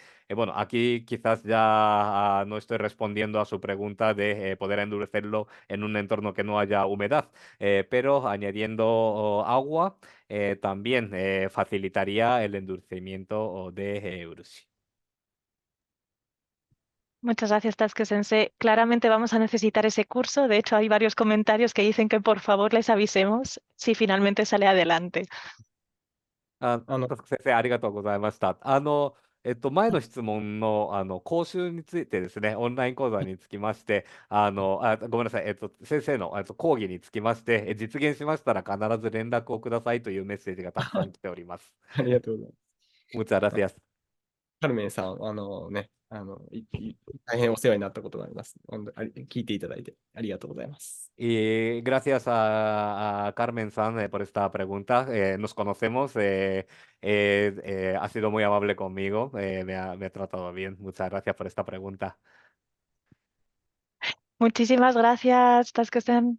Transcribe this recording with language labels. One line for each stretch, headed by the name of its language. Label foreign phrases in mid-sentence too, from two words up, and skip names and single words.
Spanish: Bueno, aquí quizás ya no estoy respondiendo a su pregunta de poder endurecerlo en un entorno que no haya humedad, pero añadiendo agua también facilitaría el endurecimiento de urushi. Muchas gracias, Tasuke Sensei. Claramente vamos a necesitar ese curso. De hecho, hay varios comentarios que dicen que por favor les avisemos si finalmente sale adelante.
Japanese: 先生、ありがとうございました。前の質問の、講習についてですね、オンライン講座につきまして、ごめんなさい、先生の講義につきまして、実現しましたら必ず連絡をくださいというメッセージがたくさん来ております。ありがとうございます。
Spanish: Muchas gracias.
Japanese: カルメンさん、大変お世話になったことがあります。聞いていただいてありがとうございます。
Spanish: Y gracias a Carmen San por esta pregunta. Nos conocemos, ha sido muy amable conmigo, me ha tratado bien. Muchas gracias por esta pregunta. Muchísimas gracias, Tasuke-sen.